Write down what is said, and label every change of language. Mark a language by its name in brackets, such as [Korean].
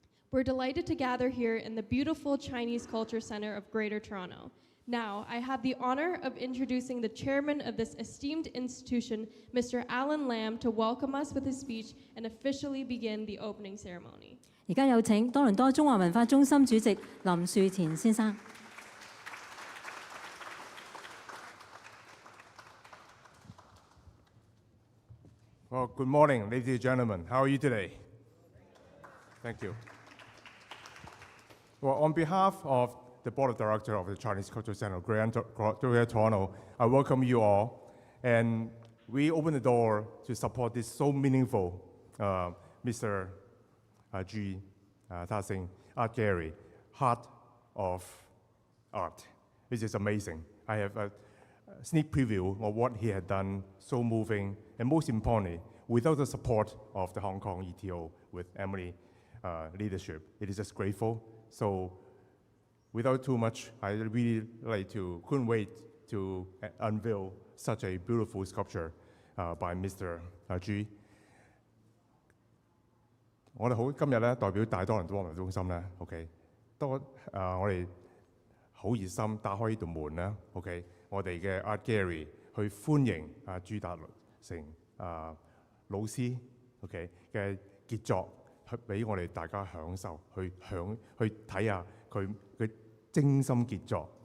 [English] We're delighted to gather here in the beautiful Chinese Culture Center of Greater Toronto. Now, I have the honor of introducing the chairman of this esteemed institution, Mr. Alan Lam, to welcome us with his speech and officially begin the opening ceremony. [Cantonese] 而家有請多倫多中華文化中心主席林樹田先生。 [English] Well, good morning, ladies and gentlemen. How are you today? Thank you. Well, on behalf of the Board of Directors of the Chinese Cultural Center of Greater Toronto, I welcome you all. And we open the door to support this so meaningful Mr. Chu Tat-shing Art Gallery, Heart of Art. This is amazing. I have a sneak preview of what he had done, so moving, and most importantly, without the support of the Hong Kong ETO with Emily leadership, it is just grateful. So without too much, I really couldn't wait to unveil such a beautiful sculpture by Mr. Chu. [Cantonese] 我哋好今日咧代表大多倫多文化中心咧 ，OK， 我哋好熱心打開呢道門啦 ，OK， 我哋嘅 Art Gallery 去歡迎朱達成老師 OK 嘅傑作，去俾我哋大家享受，去睇下佢嘅精心傑作。